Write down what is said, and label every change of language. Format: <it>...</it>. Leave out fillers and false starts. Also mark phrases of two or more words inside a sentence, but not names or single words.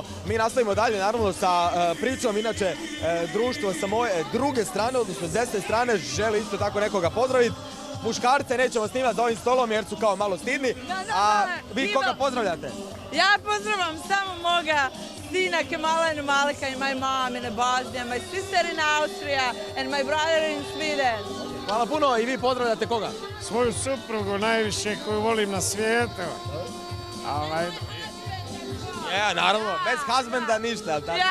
<bs>Mi nastavimo dalje naravno sa pričom. Inače, društvo sa moje druge strane, odnosno s desne strane, želi isto tako nekoga pozdraviti. Muškarce nećemo snimati za ovim stolom jer su kao malo stidni. A vi koga pozdravljate? Ja pozdravljam samo moga Sina Kamala</bs> <en>and Malika and my mom in Bosnia, my sister in Austria and my brother in Sweden.</en> <bs>Hvala puno i vi pozdravljate koga? Svoju suprugu najviše koju volim na svijetu. Ja, naravno, bez husbanda ništa, jel tako?</bs>